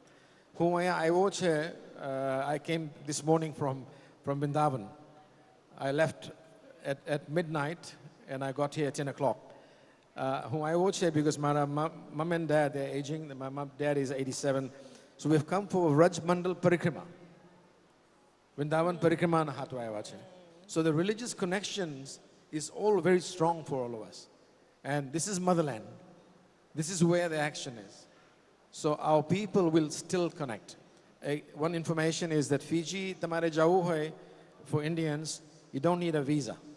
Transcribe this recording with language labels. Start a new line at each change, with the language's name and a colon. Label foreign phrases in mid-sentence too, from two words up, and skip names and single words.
English: I came this morning from Vrindavan. I left at midnight and I got here at 10 o'clock. Who I watch here because my mom and dad, they're aging. My dad is 87. So we've come for Raj Mandal Parikrama.
Gujarati: Vrindavan Parikrama na hatu ayawache.
English: So the religious connections is all very strong for all of us. And this is motherland. This is where the action is. So our people will still connect. One information is that Fiji,
Gujarati: tamare jau hai,
English: for Indians, you don't need a visa.